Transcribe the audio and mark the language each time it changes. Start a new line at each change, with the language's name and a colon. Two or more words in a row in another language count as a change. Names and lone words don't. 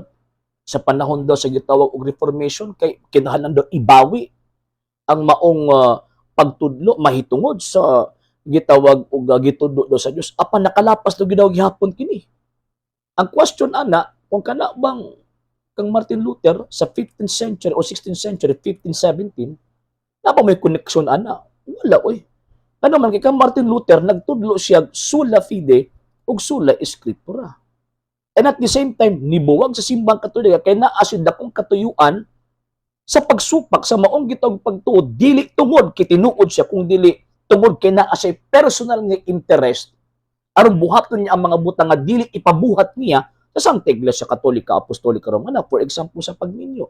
Cebuano: Sa panahon daw sa gitawag og Reformation, kay kinahanglan daw ibawi ang maong pagtudlo, mahitungod sa gitawag og gitudlo daw sa Dios. Apan nakalapas daw gidawag gihapon kini. Ang question ana, kung kana bang kang Martin Luther sa
English: 15th century
Cebuano: o
English: 16th century,
Cebuano: 1517, na ba may connection ana? Wala oy. Ano man kay kang Martin Luther nagtudlo siya
Latin: sola fide
Cebuano: ug
Latin: sola scriptura.
English: And at the same time
Cebuano: nibuwag sa simbang katolika kay naa siya dakong katuyuan sa pagsupak sa maong gitawag pagtuod dili tungod kay tinuod siya kung dili tungod kay naa siya personal nga interest aron buhaton niya ang mga butang nga dili ipabuhat niya sa Santa Iglesia Katolika Apostolika Romana,
English: for example
Cebuano: sa pagminyo.